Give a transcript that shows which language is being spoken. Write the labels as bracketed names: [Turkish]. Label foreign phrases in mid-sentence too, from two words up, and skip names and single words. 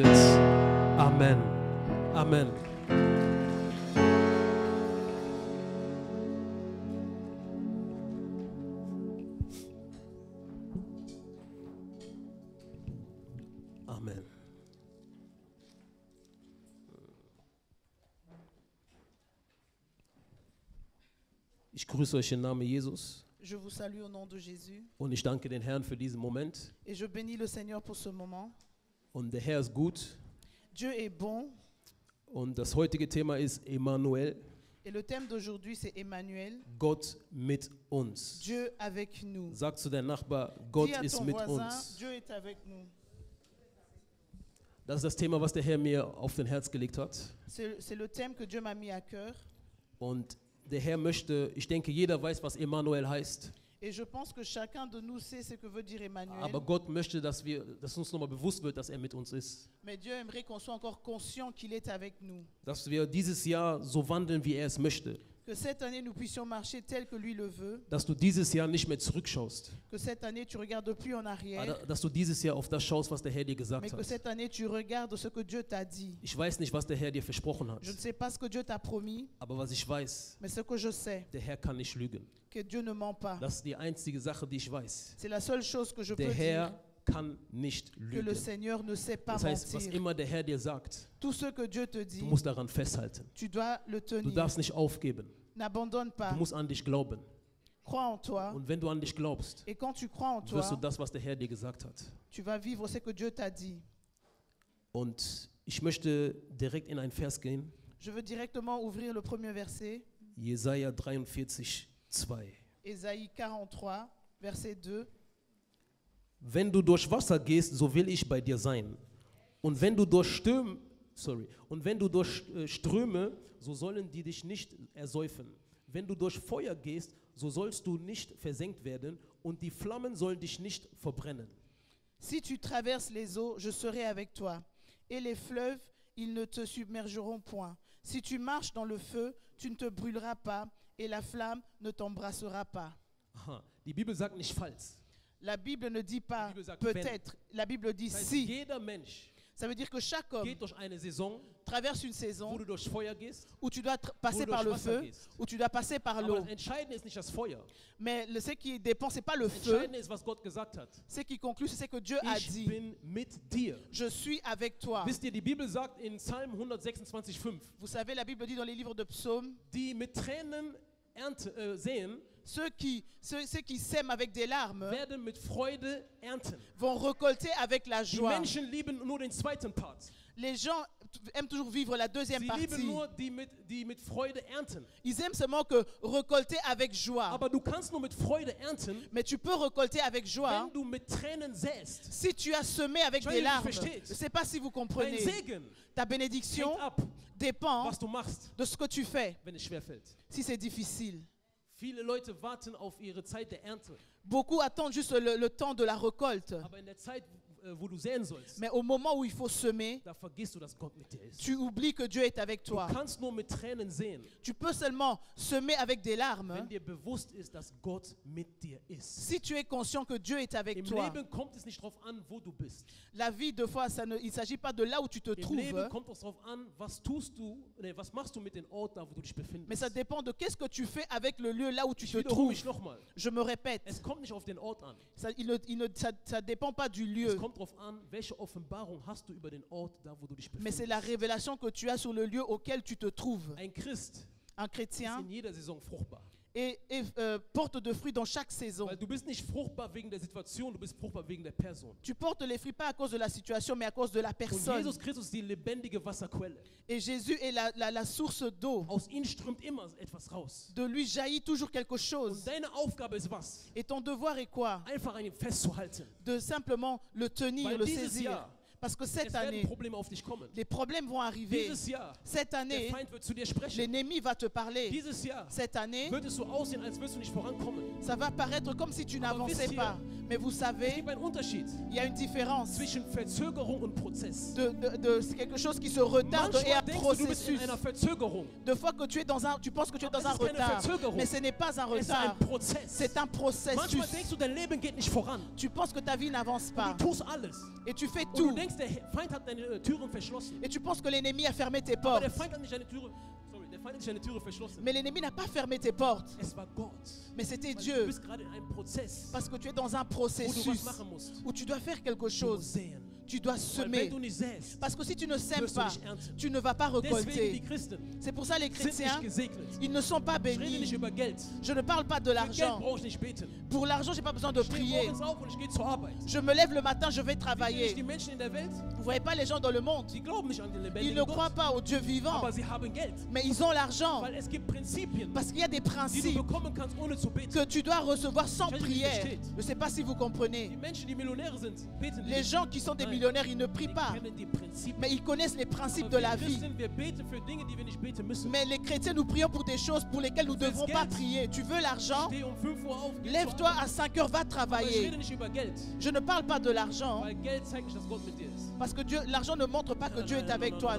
[German] Amen. Amen. Amen. Ich grüße euch im Namen Jesus. [French] Je vous salue au nom de Jésus [German] Und ich danke den Herrn für diesen Moment. [French] et je bénis le Seigneur pour ce moment. [German] Und der Herr ist gut. [French] Dieu est bon [German] Und das heutige Thema ist Emmanuel, [French] et le thème d'aujourd'hui c'est Emmanuel, [German] Gott mit uns. [French] Dieu avec nous. [German] Sag zu deinem Nachbar, Gott [French] Dis à [German] ist [French] ton [German] mit [French] voisin, [German] uns. [French] Dieu est avec nous. [German] Das ist das Thema, was der Herr mir auf den Herz gelegt hat. [French] C'est le thème que Dieu m'a mis à cœur [German] Und der Herr möchte, ich denke, jeder weiß, was Emmanuel heißt. [French] et je pense que chacun de nous sait ce que veut dire Emmanuel. [German] Aber Gott möchte, dass uns nochmal bewusst wird, dass er mit uns ist. [French] Mais Dieu aimerait qu'on soit encore conscient qu'il est avec nous. [German] Dass wir dieses Jahr so wandeln, wie er es möchte. [French] Que cette année nous puissions marcher tel que lui le veut. [German] Dass du dieses Jahr nicht mehr zurückschaust. [French] Que cette année tu regardes plus en arrière. [German] Dass du dieses Jahr auf das schaust, was der Herr dir [French] Mais [German] gesagt [French] que [German] hat. [French] cette année tu regardes ce que Dieu t'a dit. [German] Ich weiß nicht, was der Herr dir versprochen hat. [French] Je ne sais pas ce que Dieu t'a promis, [German] Aber was ich weiß, [French] mais ce que je sais, [German] der Herr kann nicht lügen. [French] que Dieu ne ment pas. [German] Das ist die einzige Sache, die ich weiß. [French] C'est la seule chose que je peux [German] Der [French] dire, [German] Herr kann nicht [French] que le [German] lügen. [French] Seigneur ne sait pas [German] Das heißt, was [French] mentir. [German] immer der Herr dir sagt, [French] Tout ce que Dieu te [German] du [French] dit, [German] musst daran festhalten. [French] tu dois le [German] Du [French] tenir. [German] darfst nicht aufgeben. [French] N'abandonne [German] Du [French] pas. [German] musst an dich glauben. [French] Crois en toi. [German] Und wenn du an dich glaubst, [French] Et quand tu crois en [German] wirst du [French] toi, [German] das, was der Herr dir gesagt hat. [French] tu vas vivre ce que Dieu t'a dit. [German] Und ich möchte direkt in einen Vers gehen. [French] Je veux directement ouvrir le premier verset, [German] Jesaja 43, 2. [French] Ésaïe 43, verset 2. [German] Wenn du durch Wasser gehst, so will ich bei dir sein. Und wenn du durch Ströme, so sollen die dich nicht ersäufen. Wenn du durch Feuer gehst, so sollst du nicht versenkt werden und die Flammen sollen dich nicht verbrennen. [French] Si tu traverses les eaux, je serai avec toi. Et les fleuves, ils ne te submergeront point. Si tu marches dans le feu, tu ne te brûleras pas. Et la flamme ne t'embrassera pas. [German] Aha, die Bibel sagt nicht falls. [French] La Bible ne dit pas La Bible sagt peut-être. La Bible dit [German] Das heißt, [French] si. [German] jeder Mensch [French] Ça veut dire que chaque homme [German] geht durch eine Saison, [French] traverse une [German] wo [French] saison [German] du durch Feuer gehst. [French] où tu dois passer [German] du [French] par [German] durch [French] le [German] Wasser [French] feu, [German] gehst. [French] où tu dois passer par [German] Aber [French] l'eau. [German] das Entscheidende ist nicht das Feuer. [French] Mais ce qui dépend, ce n'est pas le [German] Das [French] feu. [German] Entscheidende ist, was Gott gesagt hat. [French] Ce qui conclut, c'est ce que Dieu a [German] Ich [French] dit. [German] bin mit dir. [French] Je suis avec toi. [German] Wisst ihr, die Bibel sagt in Psalm 126,5, [French] Vous savez, la Bible dit dans les livres de psaumes, [German] die mit Tränen säen, [French] ceux qui sèment avec des larmes [German] werden mit Freude ernten. [French] vont récolter avec la [German] Die [French] joie. [German] Menschen lieben nur den zweiten Part. [French] Les gens aiment toujours vivre la deuxième [German] Sie lieben [French] partie. [German] nur die mit Freude ernten. [French] Ils aiment seulement que récolter avec joie. [German] Aber du kannst nur mit Freude ernten, [French] Mais tu peux récolter avec joie [German] wenn du mit Tränen säst. [French] si tu as semé avec [German] Ich weiß [French] des [German] nicht, [French] larmes. [German] wie du verstehst. [French] Je ne sais pas si vous [German] Dein [French] comprenez. [German] Segen [French] Ta bénédiction [German] hängt ab, [French] dépend [German] was du machst, [French] de ce que tu fais, [German] wenn es schwerfällt. [French] si c'est difficile. [German] Viele Leute warten auf ihre Zeit der Ernte. [French] Beaucoup attendent juste le temps de la récolte. [German] Aber in der Zeit, wo du säen sollst, [French] Mais au moment où il faut semer, [German] da vergisst du, dass Gott mit dir ist. [French] tu oublies que Dieu est avec [German] Du [French] toi. [German] kannst nur mit Tränen säen, [French] Tu peux seulement semer avec des larmes [German] wenn dir bewusst ist, dass Gott mit dir ist. [French] si tu es conscient que Dieu est avec [German] Im [French] toi. [German] Leben kommt es nicht darauf an, wo du bist. [French] La vie, deux fois, il ne s'agit pas de là où tu te [German] Im Leben [French] trouves, [German] kommt es darauf an, was machst du mit dem Ort, da wo du dich befindest. [French] mais ça dépend de qu'est-ce que tu fais avec le lieu là où tu [German] Ich [French] te [German] wiederhole [French] trouves. [German] mich nochmal. [French] Je me répète, [German] Es kommt nicht auf den Ort an. [French] ça dépend pas du [German] Es [French] lieu, [German] kommt darauf an, welche Offenbarung hast du über den Ort, da wo du dich [French] mais c'est [German] befindest. [French] la révélation que tu as sur le lieu auquel tu te trouves. [German] Ein Christ [French] Un [German] ist [French] chrétien [German] in jeder Saison fruchtbar. [French] porte de fruits dans chaque saison. [German] Weil du bist nicht fruchtbar wegen der Situation, du bist fruchtbar wegen der Person. [French] Tu portes les fruits pas à cause de la situation, mais à cause de la [German] Und [French] personne. [German] Jesus Christus ist die lebendige Wasserquelle. [French] Et Jésus est la source d'eau. [German] Aus ihm strömt immer etwas raus. [French] De lui jaillit toujours quelque chose. [German] Und deine Aufgabe ist was? [French] Et ton devoir est quoi? [German] Einfach an ihm festzuhalten. [French] De simplement le tenir, [German] Weil [French] le [German] dieses [French] saisir. [German] Jahr, [French] Parce que [German] es [French] cette [German] werden [French] année, [German] Probleme auf dich kommen. [French] les problèmes vont arriver. [German] Dieses Jahr, [French] Cette [German] der [French] année, [German] Feind wird zu dir sprechen. [French] l'ennemi va te parler. [German] Dieses Jahr [French] Cette année, [German] wird es so aussehen, als wirst du nicht vorankommen. [French] ça va paraître comme si tu n'avançais [German] wisst ihr, [French] pas. Mais vous [German] Es [French] savez, [German] gibt einen Unterschied [French] il y a une différence [German] zwischen Verzögerung und Prozess. [French] de quelque chose qui se retarde et un [German] Manchmal denkst du, du bist in [French] processus. [German] einer Verzögerung. [French] De fois que tu penses que tu es dans [German] Aber [French] un [German] es ist keine [French] retard, [German] Verzögerung. [French] mais ce n'est pas un [German] Es ist ein [French] retard. [German] Prozess. [French] C'est un processus. [German] Manchmal denkst du, dein Leben geht nicht voran. [French] Tu penses que ta vie n'avance pas [German] Du tust alles. [French] et tu fais [German] Und du [French] tout. [German] denkst, der Feind hat deine Türen verschlossen. [French] Et tu penses que l'ennemi a fermé tes [German] Aber der [French] portes. [German] Feind hat nicht deine Türe, der Feind hat nicht deine Türe verschlossen. [French] Mais l'ennemi n'a pas fermé tes portes. [German] Es war Gott. [French] Mais c'était [German] Weil du [French] Dieu. [German] bist gerade in einem Prozess, [French] Parce que tu es dans un [German] wo du [French] processus [German] was machen musst. [French] où tu dois faire quelque [German] Du musst [French] chose. [German] säen. [French] Tu dois [German] Weil [French] semer. [German] wenn du nicht säst, [French] Parce que si tu ne sèmes [German] wirst du [French] pas, [German] nicht ernten. [French] tu ne vas pas [German] Deswegen die [French] récolter. [German] Christen [French] C'est pour ça les [German] sind nicht [French] chrétiens, [German] gesegnet. [French] ils ne sont pas [German] Ich rede nicht [French] bénis. [German] über Geld. [French] Je ne parle pas de [German] Für Geld [French] l'argent. [German] brauche ich nicht beten. [French] Pour l'argent, j'ai pas besoin de [German] Ich stehe [French] prier. [German] morgens auf und ich gehe zur Arbeit. [French] Je me lève le matin, je vais [German] Wisst ihr nicht, [French] travailler. [German] die Menschen in der Welt, [French] Vous voyez pas les gens dans le monde. [German] die glauben nicht an den [French] Ils [German] lebendigen [French] ne croient [German] Gott, [French] pas au Dieu vivant, [German] aber sie haben Geld. [French] mais ils ont l'argent. [German] Weil es gibt Prinzipien, [French] Parce qu'il y a des [German] die du [French] principes [German] bekommen kannst, ohne zu beten. [French] que tu dois recevoir sans Je sais pas si prière. [German] vous versteht. [French] Je ne sais pas si vous [German] Die [French] comprenez. [German] Menschen, die Millionäre sind, beten [French] Les [German] nicht. [French] gens qui sont des [German] Nein. [French] millionnaires, ils ne prient [German] Die [French] pas. [German] kennen die Prinzipien. [French] Mais ils connaissent les principes [German] Aber [French] de la [German] wir [French] vie. [German] Christen, wir beten für Dinge, die wir nicht beten müssen. [French] Mais les chrétiens, nous prions pour des choses pour lesquelles nous ne devrons pas prier. Tu veux l'argent? [German] Steh um 5 Uhr auf, geh zur [French] Lève-toi [German] Arbeit. [French] à 5 heures, va [German] Aber ich [French] travailler. [German] rede nicht über Geld, [French] Je ne parle pas de l'argent, [German] weil Geld zeigt nicht, dass Gott mit dir ist. [French] parce que l'argent ne montre pas que Dieu est avec toi.